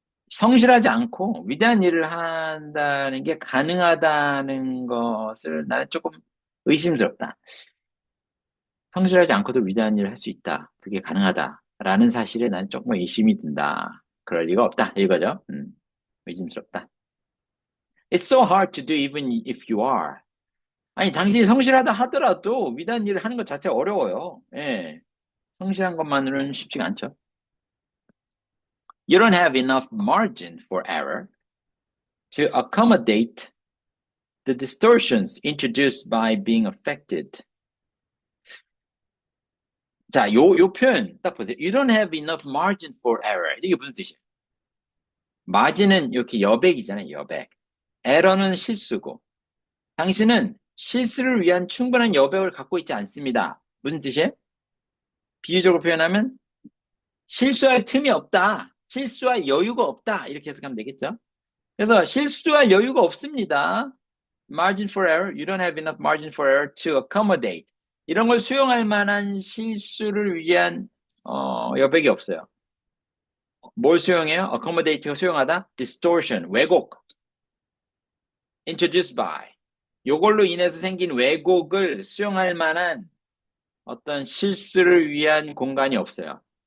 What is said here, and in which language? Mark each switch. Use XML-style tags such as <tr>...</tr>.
<ko>성실하지 않고 위대한 일을 한다는 게 가능하다는 것을 나는 조금 의심스럽다. 성실하지 않고도 위대한 일을 할 수 있다. 그게 가능하다라는 사실에 나는 조금 의심이 든다. 그럴 리가 없다. 이거죠. 의심스럽다.</ko> <en>It's so hard to do even if you are.</en> <ko>아니, 당신이 성실하다 하더라도 위대한 일을 하는 것 자체가 어려워요. 예. 성실한 것만으로는 쉽지가 않죠.</ko> <en>You don't have enough margin for error to accommodate the distortions introduced by being affected.</en> <ko>자, 요 표현 딱 보세요.</ko> <en>You don't have enough margin for error.</en> <ko>이게 무슨 뜻이에요? margin은 이렇게 여백이잖아요, 여백. error는 실수고. 당신은 실수를 위한 충분한 여백을 갖고 있지 않습니다. 무슨 뜻이에요? 비유적으로 표현하면 실수할 틈이 없다. 실수할 여유가 없다. 이렇게 해석하면 되겠죠? 그래서 실수할 여유가 없습니다.</ko> <en>margin for error. You don't have enough margin for error to accommodate.</en> <ko>이런 걸 수용할 만한 실수를 위한 여백이 없어요. 뭘 수용해요? accommodate가 수용하다? distortion, 왜곡.</ko> <en>introduced by.</en> <ko>요걸로 인해서 생긴 왜곡을 수용할 만한 어떤 실수를 위한 공간이 없어요.</ko>